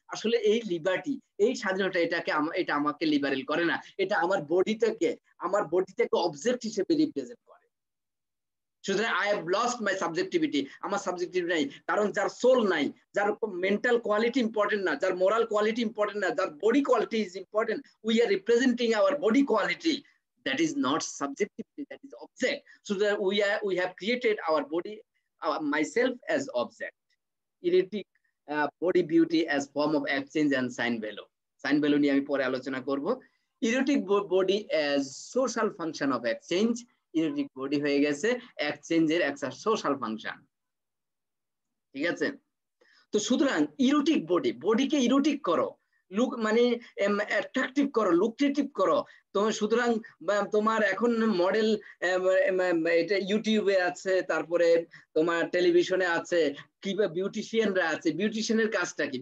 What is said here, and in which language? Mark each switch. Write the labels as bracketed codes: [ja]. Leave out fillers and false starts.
[bn] আসলে এই লিবার্টি, এই স্বাধীনতা, এটা আমাকে লিবারেল করে না, এটা আমার বডিটাকে অবজেক্ট হিসেবে রিপ্রেজেন্ট করে। সুতরাং [en] I have lost my subjectivity, [bn] আমার সাবজেক্টিভিটি নাই। কারণ যার সোল নাই, যার মেন্টাল কোয়ালিটি ইম্পর্টেন্ট না, যার মোরাল কোয়ালিটি ইম্পর্টেন্ট না, যার body quality is important, [en] We are representing our body quality, that is not subjectivity, that is object. So that we have created our body, myself as object. Erotic body beauty as form of exchange and sign value. [bn] Sign value নিয়ে আমি পরে আলোচনা করব। [en] Erotic body as social function of exchange. [bn] Erotic body হয়ে গেছে এক্সচেঞ্জের একটা social function. ঠিক আছে? তো সুতরাং ইরোটিক বডিকে ইরোটিক করো, লুক মানে অ্যাট্রাকটিভ করো, লুক্রেটিভ করো। তো সুতরাং তোমার এখন মডেল এটা ইউটিউবে আছে, তারপরে তোমার টেলিভিশনে আছে, কিভাবে বিউটিশিয়ানরা আছে। বিউটিশিয়ানের কাজটা কি?